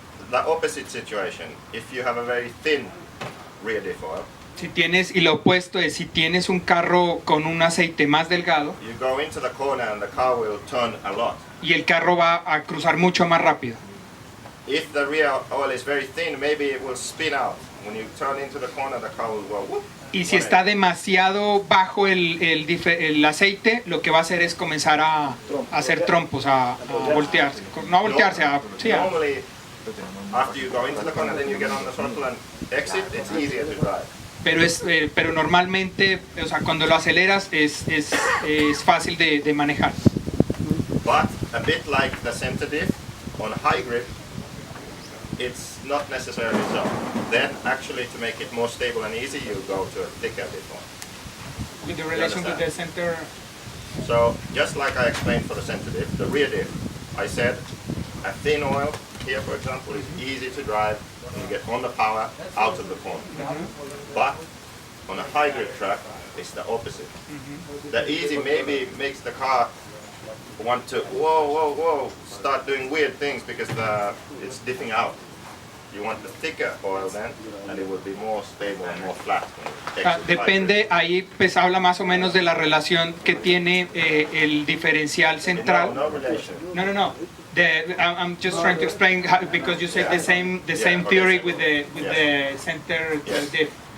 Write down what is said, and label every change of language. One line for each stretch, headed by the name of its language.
English: The opposite situation, if you have a very thin rear diff oil,
Spanish: Si tienes, y lo opuesto es, si tienes un carro con un aceite más delgado,
English: you go into the corner and the car will turn a lot.
Spanish: y el carro va a cruzar mucho más rápido.
English: if the rear oil is very thin, maybe it will spin out. When you turn into the corner, the car will go whoop.
Spanish: Y si está demasiado bajo el aceite, lo que va a hacer es comenzar a hacer trompos, a voltearse. No a voltearse, sí,
English: Normally, after you go into the corner, then you get on the throttle and exit, it's easier to drive.
Spanish: pero normalmente, o sea, cuando lo aceleras es fácil de manejar.
English: But a bit like the center diff on high grip, it's not necessarily so. Then actually to make it more stable and easy, you go to a thicker diff one. With the relation with the center. So just like I explained for the center diff, the rear diff, I said a thin oil here, for example, is easy to drive and you get on the power out of the corner. But on a high grip track, it's the opposite. The easy maybe makes the car want to start doing weird things because it's diffing out. You want the thicker oil then, and it will be more stable and more flat.
Spanish: Depende, ahí pues habla más o menos de la relación que tiene el diferencial central.
English: No relation. No. I'm just trying to explain how, because you said the same theory with the center diff.